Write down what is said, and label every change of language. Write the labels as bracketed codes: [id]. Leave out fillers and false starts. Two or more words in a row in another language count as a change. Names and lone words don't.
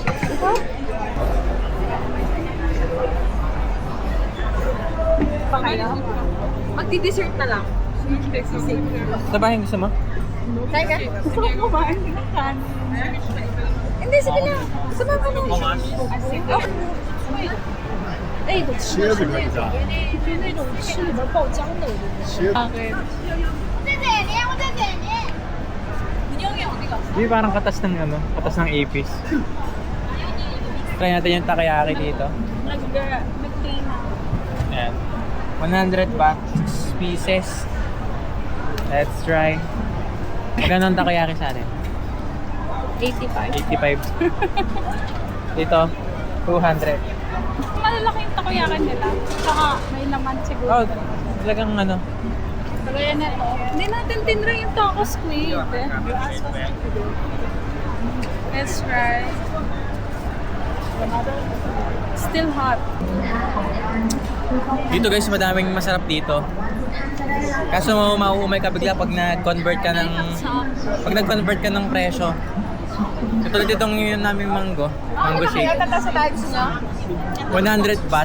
[tl] Pangailan? Magdi-dessert na lang. Sabahin gusto mo? Kaya ka? Gusto ko kumain ng kanin. Hindi, sige na. Sama ka na. Okay. [zh] 哎，我吃的是那种，就那种吃里边爆浆的，我就觉得。 [tl] Okay. Hindi parang katas ng ano, katas ng apis. Try natin yung takoyaki dito. Ayan. 100 baht, 6 pieces. [en] Let's try. [tl] Magkano ang takoyaki sa atin? 85. 85. Dito, 200. Malalaki yung takoyaki nila. Saka may laman siguro. Oh, talagang ano. Kaya na to. Hindi natin tinry yung [en] taco squid. Let's try. Still hot. [tl] Dito guys, madaming masarap dito. Kaso mauumay ka bigla pag nag-convert ka ng presyo. Katulad itong yun naming [en] mango shake. [tl] 100 baht.